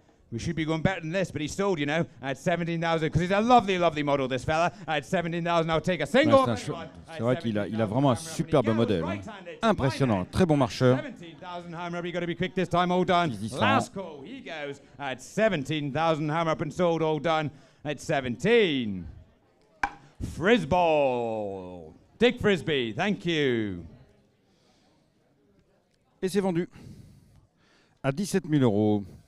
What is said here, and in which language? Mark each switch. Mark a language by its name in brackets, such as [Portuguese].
[English] We should be going better than this, but he's sold, you know, at 17,000 because he's a lovely model, this fella. At 17,000, I'll take a single. [French] C'est vrai qu'il a vraiment un superbe modèle. Hein. Impressionnant, très bon marcheur. [English] 17,000 hammer up, you got to be quick this time, all done. Last call, he goes at 17,000 hammer up and sold, all done. At 17. Frisball. Dick Frisbee, thank you. [French] Et c'est vendu à 17 000 €.